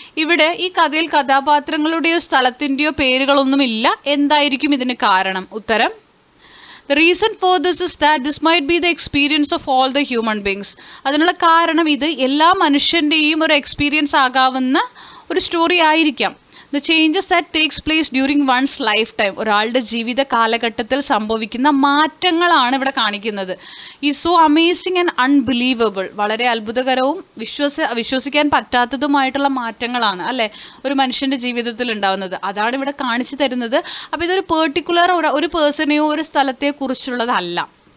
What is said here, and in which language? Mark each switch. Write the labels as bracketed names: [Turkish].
[Malayalam] ഇവിടെ ഈ കഥയിൽ കഥാപാത്രങ്ങളുടെയോ സ്ഥലത്തിൻ്റെയോ പേരുകളൊന്നുമില്ല. എന്തായിരിക്കും ഇതിന് കാരണം? [English] ഉത്തരം, the reason for this is that this might be the experience of all the human beings. [Malayalam] അതിനുള്ള കാരണം ഇത് എല്ലാ മനുഷ്യൻ്റെയും ഒരു എക്സ്പീരിയൻസ് ആകാവുന്ന ഒരു സ്റ്റോറി ആയിരിക്കാം. [English] The changes that takes place during one's lifetime. [Malayalam] ഒരാളുടെ ജീവിത കാലഘട്ടത്തിൽ സംഭവിക്കുന്ന മാറ്റങ്ങളാണ് ഇവിടെ കാണിക്കുന്നത്. [English] Is so amazing and unbelievable. [Malayalam] വളരെ അത്ഭുതകരവും വിശ്വസിക്കാൻ പറ്റാത്തതുമായിട്ടുള്ള മാറ്റങ്ങളാണ് അല്ലേ ഒരു മനുഷ്യൻ്റെ ജീവിതത്തിൽ ഉണ്ടാകുന്നത്. അതാണ് ഇവിടെ കാണിച്ചു തരുന്നത്. അപ്പോൾ ഇതൊരു പെർട്ടിക്കുലർ ഒരു പേഴ്സണെയോ ഒരു സ്ഥലത്തെയോ കുറിച്ചുള്ളതല്ല.